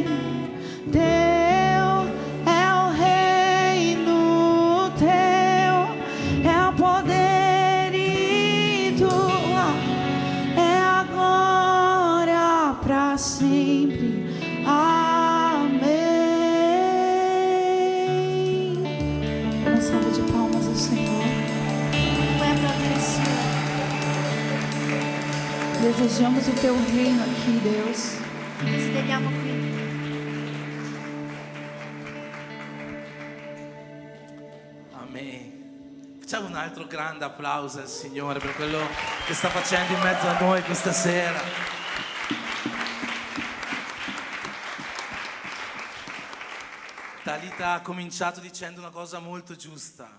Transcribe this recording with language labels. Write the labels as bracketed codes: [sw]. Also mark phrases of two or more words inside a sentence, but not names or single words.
[pt] Teu é o reino, teu é o poder e tua é a glória pra sempre. Amém. Uma salva de palmas ao Senhor. Desejamos o teu reino aqui, Deus. [it] Desideriamo qui. Amen. Facciamo un altro grande applauso al Signore per quello che sta facendo in mezzo a noi questa sera. Talita ha cominciato dicendo una cosa molto giusta.